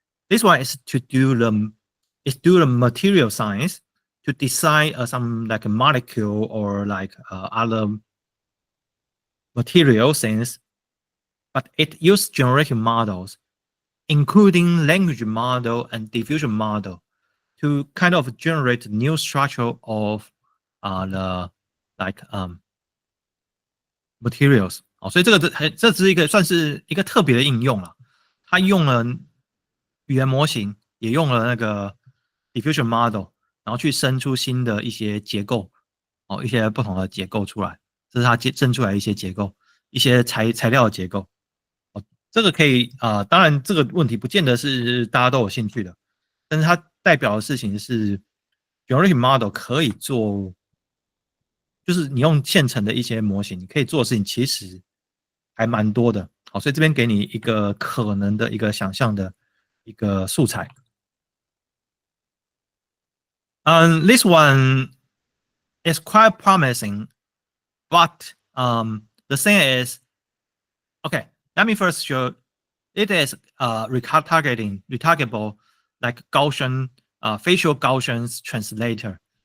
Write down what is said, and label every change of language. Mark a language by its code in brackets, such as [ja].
[en] This one is to do the material science to design some like a molecule or like other material things, but it uses generative models, including language model and diffusion model, to kind of generate new structure of the like materials。 [zh] 所以这是一个算是一个特别的应用了。它用了语言模型，也用了那个 diffusion model， 然后去生出新的一些结构，一些不同的结构出来。这是它生出来一些结构，一些材料的结构。这个可以当然这个问题不见得是大家都有兴趣的，但是它代表的事情是 generative model 可以做，就是你用现成的一些模型，你可以做的事情其实还蛮多的。好，所以这边给你一个可能的一个想象的一个素材。 [en] This one is quite promising, but the thing is, okay, let me first show it is retargetable like Gaussian facial Gaussian translator.